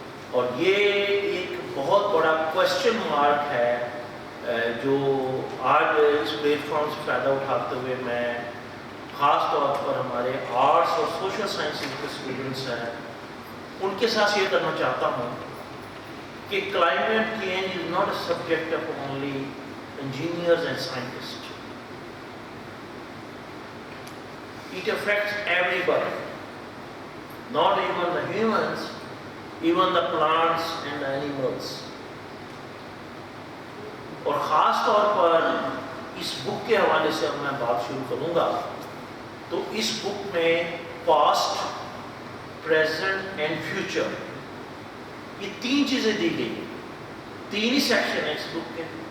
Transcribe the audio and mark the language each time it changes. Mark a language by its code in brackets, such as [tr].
[ur] اور یہ ایک بہت بڑا کوشچن مارک ہے جو آج اس پلیٹ فارم سے فائدہ اٹھاتے ہوئے میں خاص طور پر ہمارے آرٹس اور سوشل سائنسز کے اسٹوڈنٹس ہیں ان کے ساتھ شیئر کرنا چاہتا ہوں کہ [en] Climate change is not a subject of only engineers and scientists. It affects everybody, not even the humans, even the plants and the animals. [ur] اور خاص طور پر اس بک کے حوالے سے اب میں بات شروع کروں گا تو اس بک میں [en] past, present and future [ur] یہ تین چیزیں دی گئی ہیں. تین ہی سیکشن ہیں اس بک کے.